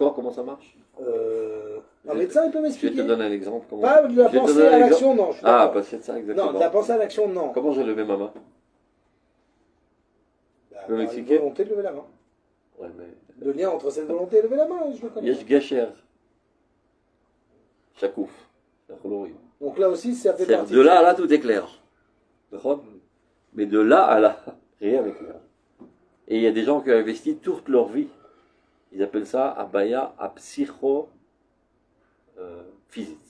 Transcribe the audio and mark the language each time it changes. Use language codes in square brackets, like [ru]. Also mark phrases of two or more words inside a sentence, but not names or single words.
[fr] ton corps comment ça marche? Un médecin, il peut Je vais m'expliquer. te donner un exemple. Comment... Pas de la Je vais te pensée donner un à exemple. l'action, non. Je suis Ah, d'accord. bah c'est ça exactement. Non, de la pensée à l'action, non. Comment j'ai levé ma main? Bah, peux par m'expliquer une volonté de lever la main. Ouais, mais... Le lien entre cette volonté et lever la main, je le connais. [he] יש גשר. שקוף. [fr] Donc là aussi, ça fait C'est partie. de là à là, tout est clair. D'accord. Mais de là à là, rien n'est clair. Et il y a des gens qui ont investi toute leur vie. Ils appellent ça abaya à psycho physique.